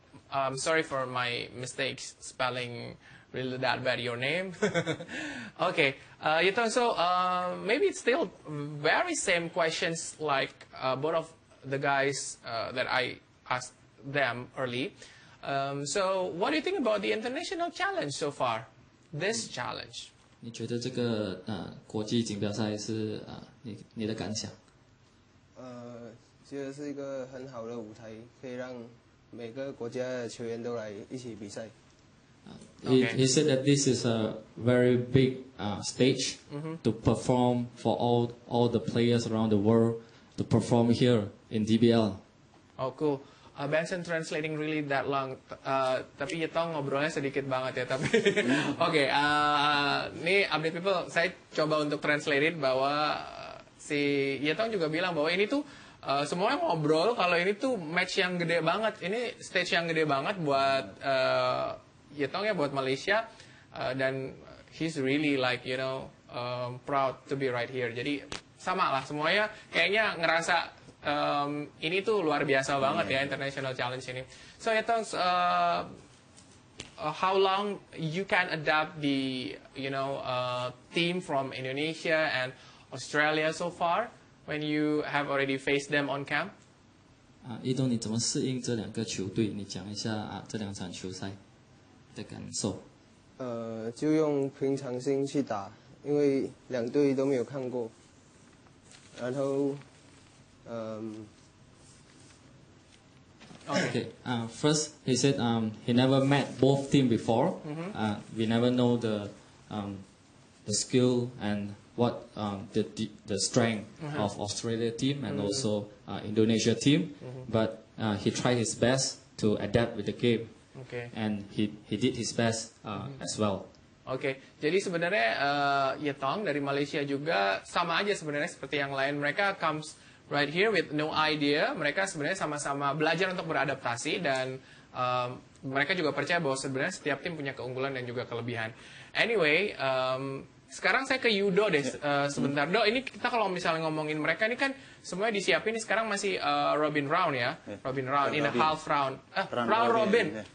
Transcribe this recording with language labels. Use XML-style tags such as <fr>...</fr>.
<en>I'm sorry for my mistakes spelling really that bad your name. Okay. Yetong, so maybe it's still very same questions like both of the guys that I asked them early. So what do you think about the international challenge so far? This challenge.</en> <zh>你觉得这个国际锦标赛是你的感想？觉得是一个很好的舞台，可以让每个国家的球员都来一起比赛。</zh> <en>He said that this is a very big stage to perform for all the players around the world to perform here in DBL. Oh, cool. Benson translating really that long,</en> <id>tapi Yetong ngobrolnya sedikit banget ya. Tapi oke, ini update people, saya coba untuk translate bahwa si Yetong juga bilang bahwa ini tuh semuanya ngobrol kalau ini tuh match yang gede banget, ini stage yang gede banget buat Yetong ya, buat Malaysia, dan</id> <en>he's really like proud to be right here.</en> <id>Jadi sama lah semuanya kayaknya ngerasa ini tuh luar biasa banget ya international challenge ini.</id> <en>So Yetong, how long you can adapt the team from Indonesia and Australia so far when you have already faced them on camp?</en> <zh>一东，你怎么适应这两个球队？你讲一下这两场球赛的感受。就用平常心去打，因为两队都没有看过，然后。</zh> <en>Okay. First, he said he never met both teams before. We never know the skill and what the strength of Australia team and also Indonesia team. But he tried his best to adapt with the game. Okay. And he did his best as well.</en> <id>Oke, jadi sebenarnya Yetong dari Malaysia juga sama aja sebenarnya seperti yang lain. Mereka</id> <en>comes right here with no idea.</en> <id>Mereka sebenarnya sama-sama belajar untuk beradaptasi dan mereka juga percaya bahwa sebenarnya setiap tim punya keunggulan dan juga kelebihan. Anyway, sekarang saya ke Yudo deh sebentar. Do, ini kita kalau misalnya ngomongin mereka ini kan semuanya disiapin. Ini sekarang masih Robin round ya,</id> <en>Robin round in a half round.</en> <id>Round Robin.</id>